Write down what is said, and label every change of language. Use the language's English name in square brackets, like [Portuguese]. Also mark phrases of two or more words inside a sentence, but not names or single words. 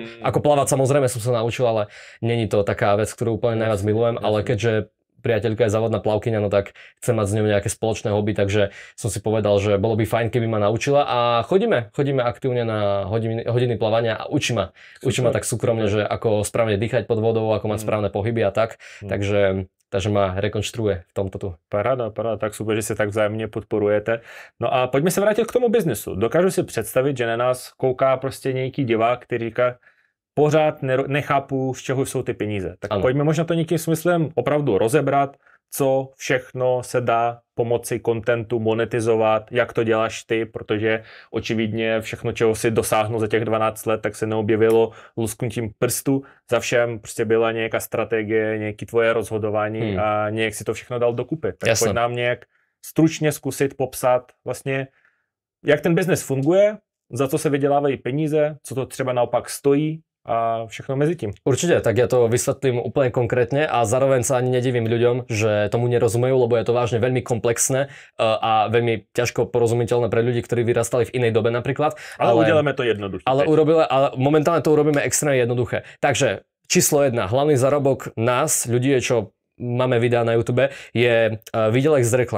[Slovak] Ako plávať samozrejme som sa naučil, ale není to taká vec, ktorú úplne najviac milujem, ale keďže priateľka je závodná plavkyňa, no tak chcem mať s ňou nejaké spoločné hobby, takže som si povedal, že bolo by fajn, keby ma naučila a chodíme aktívne na hodiny plavania a učí ma tak súkromne, že ako správne dýchať pod vodou, ako mať správne pohyby a tak, takže ma rekonštruuje v tomto tu. [Czech] Paráda, tak super, že se tak vzájemně podporujete. No a pojďme se vrátit k tomu biznesu. Dokážu si představit, že na nás kouká prostě nějaký divák, který říká, pořád nechápu, z čeho jsou ty peníze. Tak ano. Pojďme možná to nějakým smyslem opravdu rozebrat, co všechno se dá pomocí kontentu monetizovat, jak to děláš ty, protože očividně všechno, čeho si dosáhnul za těch 12 let, tak se neobjevilo lusknutím prstu. Za všem prostě byla nějaká strategie, nějaké tvoje rozhodování a nějak si to všechno dal dokupy. Tak pojď nám nějak stručně zkusit popsat vlastně, jak ten biznes funguje, za co se vydělávají peníze, co to třeba naopak stojí, a všechno mezi tím. [Slovak] Určite, tak ja to vysvetlím úplne konkrétne a zároveň sa ani nedivím ľuďom, že tomu nerozumejú, lebo je to vážne veľmi komplexné a veľmi ťažko porozumiteľné pre ľudí, ktorí vyrastali v inej dobe napríklad. [Czech] Ale uděláme to jednoduché. [Slovak] Ale momentálne to urobíme extrémne jednoduché. Takže číslo 1, hlavný zárobok nás, ľudí je, čo máme videa na YouTube, je výdelek z reklam.